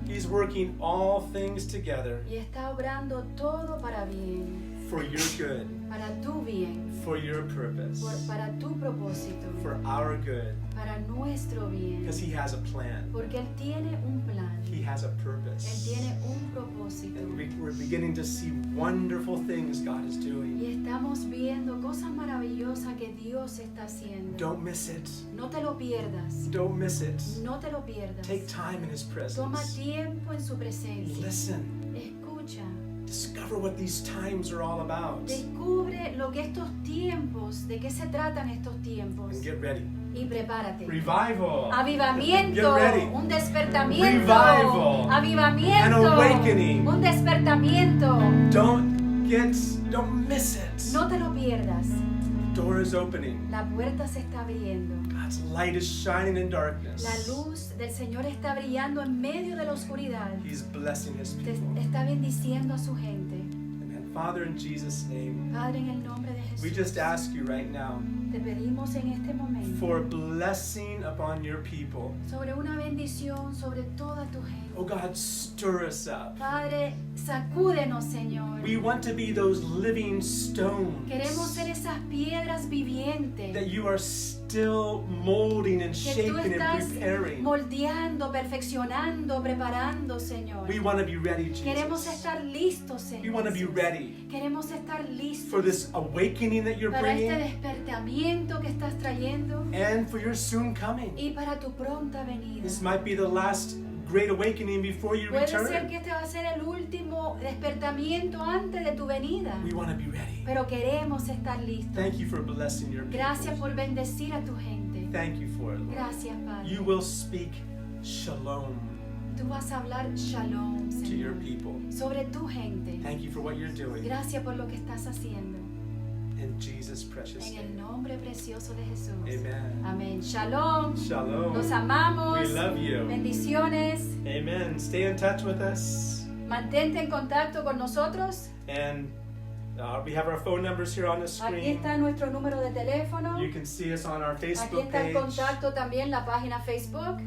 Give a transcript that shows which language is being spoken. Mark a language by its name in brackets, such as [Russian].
[English] He's working all things together [Spanish] y está obrando todo para bien, [English] for your good, [Spanish] para tu bien, [English] for your purpose, [Spanish] para tu propósito, [English] for our good, [Spanish] para nuestro bien, [English] because He has a plan. [Spanish] porque Él tiene un plan, [English] He has a [Spanish] Él [English] purpose. [Spanish] tiene un propósito. [English] And we're beginning to see wonderful things God is doing. [Spanish] Y estamos viendo cosas maravillosas que Dios está haciendo. [English] Don't miss it. [Spanish] No te lo pierdas. [English] Don't miss it. [Spanish] No te lo pierdas. [English] Take time in His [Spanish] Toma [English] presence. [Spanish] tiempo en su presencia. [English] Listen. [Spanish] Escucha. [English] Discover what these times are all about. [Spanish] Descubre lo que estos tiempos, de qué se tratan estos tiempos. [English] And get ready. [Spanish] Y prepárate. [English] Revival. [Spanish] Avivamiento, [English] Get ready. [Spanish] un despertamiento. [English] Revival. [Spanish] Avivamiento, [English] An awakening. [Spanish] un despertamiento. [English] Don't miss it. [Spanish] No te lo pierdas. [English] door is opening. [Spanish] La puerta se está abriendo. [English] God's light is shining in darkness. [Spanish] La luz del Señor está brillando en medio de la oscuridad. [English] He's blessing His [Spanish] Te [English] people. [Spanish] está bendiciendo a su gente. [English] Amen. Father, in Jesus' name, [Spanish] Padre, en el nombre de [English] we [Spanish] Jesús, [English] just ask you right now [Spanish] te pedimos en este momento [English] for blessing upon your people. [Spanish] sobre una bendición sobre toda tu gente. [English] Oh God, stir us up. [Spanish] Padre, sacúdenos, Señor. [English] We want to be those living stones [Spanish] Queremos ser esas piedras vivientes [English] that you are still molding and [Spanish] que tú [English] shaping and [Spanish] estás [English] preparing. [Spanish] moldeando, perfeccionando, preparando, Señor. [English] We want to be ready, [Spanish] Queremos [English] Jesus. [Spanish] estar listos, [English] We [Spanish] Señor. [English] want to be ready [Spanish] Queremos estar listos [English] for this awakening that you're [Spanish] para este [English] bringing [Spanish] despertamiento que estás trayendo [English] and for your soon coming. [Spanish] y para tu pronta venida. [English] This might be the last great awakening before you [Spanish] Puede ser [English] return. [Spanish] que este va a ser el último despertamiento antes de tu venida, [English] We want to be ready. [Spanish] pero queremos estar listos. [English] Thank you for blessing your [Spanish] Gracias [English] people. [Spanish] por bendecir a tu gente. [English] Thank you for it, Lord. [Spanish] Gracias, Padre. [English] You will speak shalom [Spanish] Tú vas a hablar shalom, [English] to your [Spanish] Señor, [English] people. [Spanish] sobre tu gente. [English] Thank you for what you're doing. [Spanish] Gracias por lo que estás haciendo. [English] In Jesus' precious [Spanish] En el [English] name. [Spanish] nombre precioso de Jesús. [English] Amen. [Spanish] Amén. Shalom. [English] Shalom. [Spanish] Los amamos. [English] We love you. [Spanish] Bendiciones. [English] Amen. Stay in touch with us. [Spanish] Mantente en contacto con nosotros. [English] And we have our phone numbers here on the [Spanish] Aquí [English] screen. [Spanish] está nuestro número de teléfono. [English] You can see us on our [Spanish] Aquí [English] Facebook [Spanish] está el [English] page. [Spanish] contacto también, la página Facebook.